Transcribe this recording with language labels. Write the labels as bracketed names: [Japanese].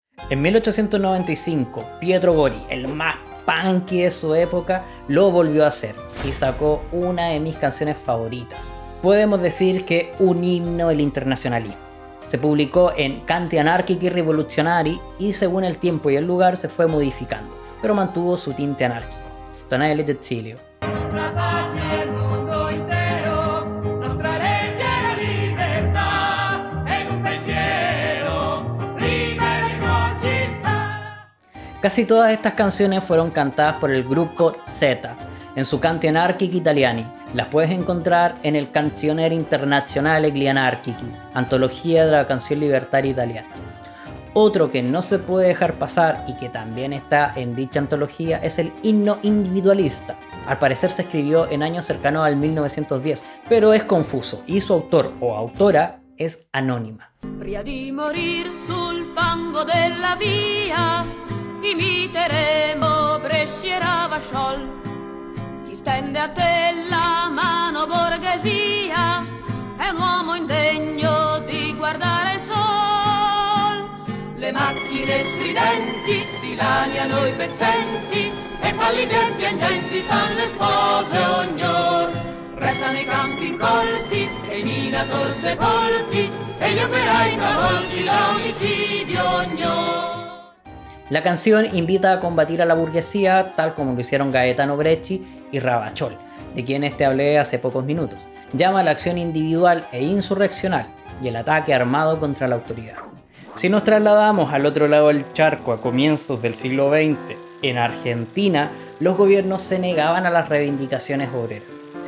[Spanish] En 1895, Pietro Gori, el más punky de su época, lo volvió a hacer y sacó una de mis canciones favoritas. Podemos decir que un himno del internacionalismo. Se publicó en Canti Anarchici Rivoluzionari y según el tiempo y el lugar se fue modificando, pero mantuvo su tinte anárquico. [Italian] Stanelli d'Ecilio. Nostra patria, il mondo intero, nostra legge è la libertà, en un pensiero, libero y fortista. [Spanish] Casi todas estas canciones fueron cantadas por el gruppo Z en su Canti Anarchici Italiani. Las puedes encontrar en el Canzoniere Internazionale gli Anarchici, antología de la canción libertaria italiana. Otro que no se puede dejar pasar y que también está en dicha antología es el himno individualista. Al parecer se escribió en años cercanos al 1910, pero es confuso y su autor o autora es anónima. [Italian] Prima di morir sul fango della via, imiteremo Brescia e Ravachol. Chi stende a te la mano borghesia è un uomo indegno di guardare il sol. Le macchine stridenti dilaniano i pezzenti e pallidi e piangenti stan le spose ognor. Restano i campi incolti e i minatori sepolti e gli operai travolti da omicidio ognor. [Spanish] La canción invita a combatir a la burguesía tal como lo hicieron Gaetano Bresci y Ravachol, de quienes te hablé hace pocos minutos. Llama a la acción individual e insurreccional y el ataque armado contra la autoridad. Si nos trasladamos al otro lado del charco a comienzos del siglo XX, en Argentina, los gobiernos se negaban a las reivindicaciones obreras.